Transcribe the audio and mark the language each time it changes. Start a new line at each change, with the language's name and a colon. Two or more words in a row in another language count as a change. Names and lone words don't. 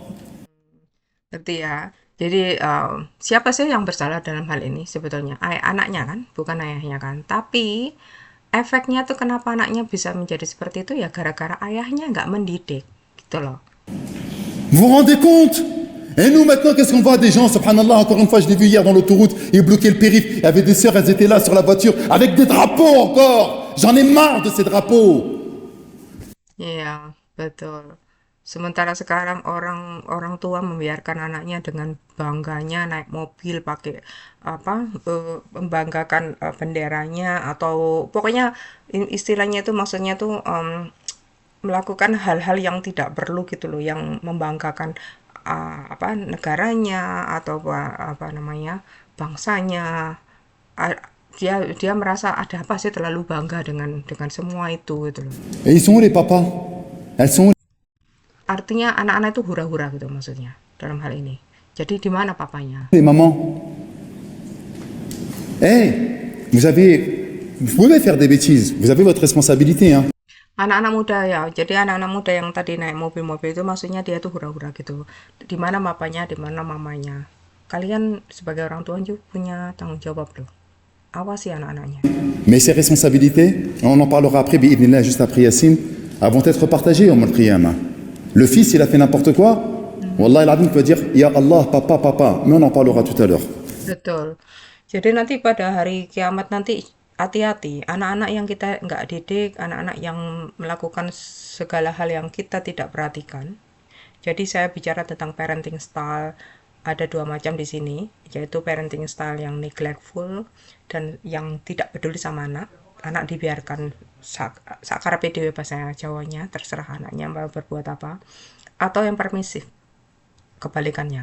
Indonesian: Ngerti ya. Jadi siapa sih yang bersalah dalam hal ini sebetulnya? Anaknya kan, bukan ayahnya kan. Tapi efeknya tuh kenapa anaknya bisa menjadi seperti itu ya gara-gara ayahnya nggak mendidik. Gitu loh.
French: Vous vous rendez compte? Et nous maintenant, qu'est-ce qu'on voit des gens, subhanallah, encore une fois, je l'ai vu hier dans l'autoroute, ils bloquaient le périph', il y avait des sœurs, elles étaient là sur la voiture, avec des drapeaux encore. J'en ai marre de ces drapeaux.
Indonesian: Iya, betul. Sementara sekarang orang tua membiarkan anaknya dengan bangganya naik mobil pakai membanggakan benderanya atau pokoknya istilahnya itu maksudnya tuh melakukan hal-hal yang tidak perlu gitu loh, yang membanggakan negaranya atau bangsanya. Dia merasa ada apa sih terlalu bangga dengan semua itu gitu loh.
French: Et ils sont où les papas? Elles sont où?
Indonesian: Artinya anak-anak itu hura-hura gitu maksudnya dalam hal ini. Jadi di mana papanya?
French: Les mamans. Vous pouvez faire des bêtises, vous avez votre responsabilité, hein.
Indonesian: Anak-anak muda ya, jadi anak-anak muda yang tadi naik mobil-mobil itu maksudnya dia tuh hura-hura gitu. Di mana papanya, di mana mamanya. Kalian sebagai orang tua juga punya tanggung jawab loh. Awasi anak-anaknya.
French: Mais ces responsabilités, on en parlera après, bi'idhnillah, juste après Yassine, vont être partagées au
Arabic: يوم القيامة.
French: Le fils, il a fait n'importe quoi, Wallah il peut dire,
Arabic: يا الله,
French: papa, mais on en parlera tout à l'heure.
Indonesian: Betul. Jadi nanti pada hari kiamat nanti hati-hati, anak-anak yang kita nggak didik, anak-anak yang melakukan segala hal yang kita tidak perhatikan. Jadi saya bicara tentang
English: parenting style,
Indonesian: ada dua macam di sini, yaitu
English: parenting style
Indonesian: yang neglectful dan yang tidak peduli sama anak dibiarkan
Javanese: sakarepe dhewe
Indonesian: bahasa Jawanya, terserah anaknya mau berbuat apa, atau yang permisif, kebalikannya.